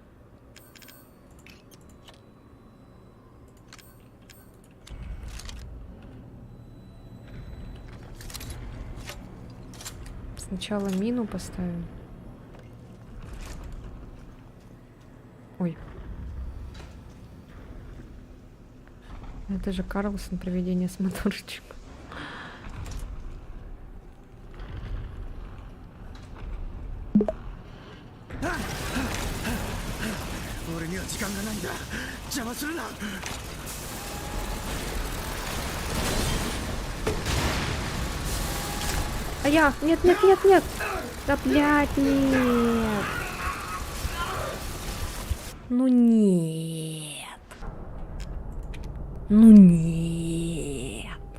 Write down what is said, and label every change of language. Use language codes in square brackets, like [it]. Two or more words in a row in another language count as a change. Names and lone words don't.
[ru] Сначала мину поставим. Ой. Это же Карлсон, привидение с моторчиком. [ja] 俺には時間がないんだ。邪魔するな。 [ru] А я! Нет, нет, нет, нет! Да, блядь, нет! Ну нет! Ну нет!